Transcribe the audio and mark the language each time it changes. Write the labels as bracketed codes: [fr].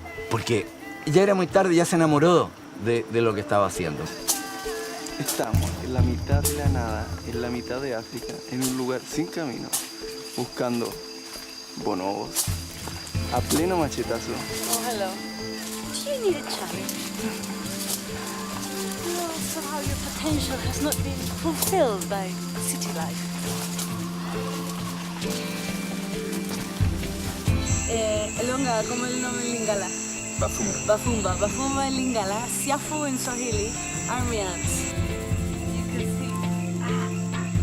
[es] Porque ya era muy tarde, ya se enamoró de lo que estaba haciendo. Estamos en la mitad de la nada, en la mitad de África, en un lugar sin camino, buscando bonobos a pleno machetazo. [en] Oh, hello. Do you need a challenge? No, somehow your potential has not been fulfilled by city life. [es] Elonga, ¿cómo es el nombre en Lingala? [ln] Bafumba. [es] Bafumba. Bafumba en Lingala. Siafu en Swahili. [en] Army ants. You can see.